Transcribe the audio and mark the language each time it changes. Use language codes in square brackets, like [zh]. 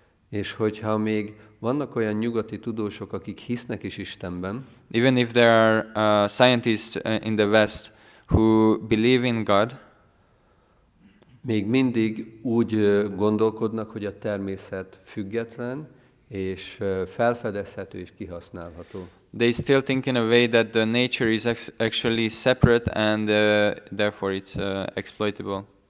[hu] És hogyha még vannak olyan nyugati tudósok, akik hisznek is Istenben, [en] Even if there are scientists in the West who believe in God, [hu] még mindig úgy gondolkodnak, hogy a természet független, és felfedezhető és kihasználható. [en] they still think in a way that the nature is actually separate and therefore it's exploitable.